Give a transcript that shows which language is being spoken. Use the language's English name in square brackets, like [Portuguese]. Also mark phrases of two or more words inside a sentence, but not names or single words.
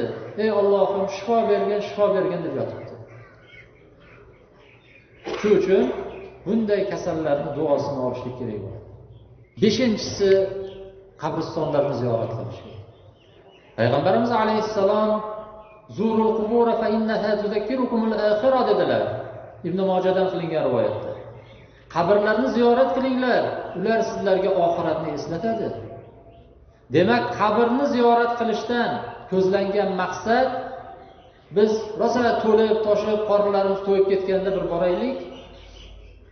[Uzbek] Ey Allohim, shifo bergin deb yotibdi. Shuning uchun bunday kasallarning duosini olishlik kerak bo'ladi. Beshinchisi, qabristonlarni ziyorat qilish. Payg'ambarimiz alayhissalom [Arabic] "زوروا القبور فإنها تذكركم الآخرة" [Uzbek] dedilar. Ibn Mojadan qilingan rivoyatda. Qabrlarni ziyorat qilinglar, ular sizlarga oxiratni eslatadi. Demak, qabrni ziyorat qilishdan ko'zlangan maqsad biz rosa to'lib, toshib, qornlarimiz to'yib ketganda bir boraylik.